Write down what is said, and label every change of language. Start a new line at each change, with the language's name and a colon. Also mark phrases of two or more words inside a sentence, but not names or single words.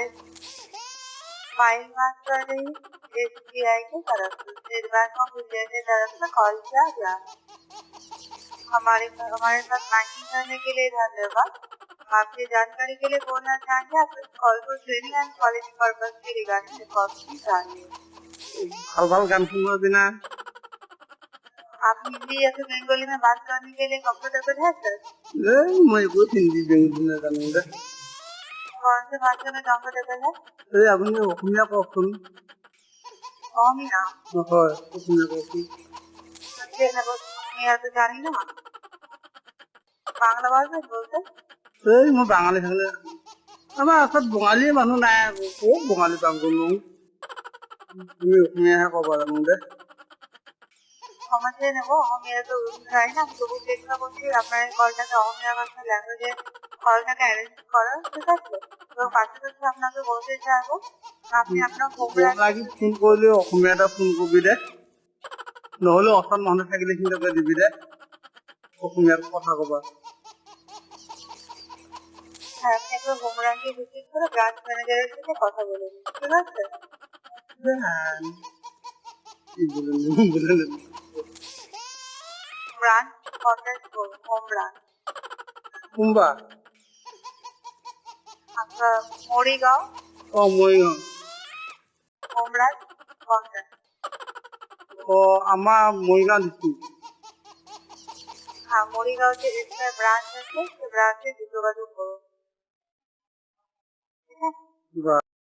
Hindi: कर रही एसबीआई की तरफ से, स्टेट बैंक ऑफ इंडिया की तरफ से कॉल किया गया। हमारे साथ बैंकिंग करने के लिए धन्यवाद। आपकी जानकारी के लिए बोलना चाहेंगे आप इस कॉल को
English: training and quality purpose
Hindi: के रिगार्डिंग रिकॉर्ड की चाहिए।
Bangla: ভাল গান শুনবো बिना।
Hindi: आप हिंदी या फिर बंगाली में बात करने के लिए कंफर्टेबल है सर? मैं कुछ हिंदी बेंगली में जानूंगा। कौन से भाषा में कंफर्टेबल है?
Assamese: আপনি অসমীয়া কওকচোন। অমিয়া হয় অসমীয়া কওকচোন।
Bangla: অমিয়া তো জানি না, বাংলা ভাষা বলতে।
Assamese: মই বাঙালি থাকলে আমাৰ ওচৰত বঙালী মানুহ নাই আকৌ ক'ত বঙালী পাম কোনো। তুমি অসমীয়াহে ক'ব জানো দে।
Bangla: ক্ষমা চেয়ে নেবো, অমিয়া তো জানি না, তবু চেষ্টা করছি আপনার কলটাকে অমিয়া ভাষা ল্যাঙ্গুয়েজে কলটাকে অ্যারেঞ্জ করার, ঠিক আছে? এবং পাশাপাশি আপনাকে বলতে চাইবো আপনি আপনার
Assamese: লাগি ফোন কৰিলে অসমীয়াতে ফোন কৰিবি দে, নহ'লে অসম মানুহ থাকিলে সিহঁতকে দিবি দে, অসমীয়াত কথা ক'বা।
Bangla: হ্যাঁ, আপনি একবার হোম র্যাঙ্কে ভিজিট করে ব্রাঞ্চ ম্যানেজারের সাথে কথা বলে নিন, ঠিক আছে? কি বলেন
English: branch contact
Bangla: করুন,
English: home branch.
Assamese: কোনবা?
Bangla: আপনার মরিগাঁও।
Assamese: মৰিগাঁও।
English: home branch contact.
Assamese: আমাৰ মৰিগাঁও ডিষ্ট্ৰিক্ট।
Bangla: হ্যাঁ, মরিগাঁও যে এসআই ব্রাঞ্চ আছে সেই ব্রাঞ্চে যোগাযোগ করুন, ঠিক আছে?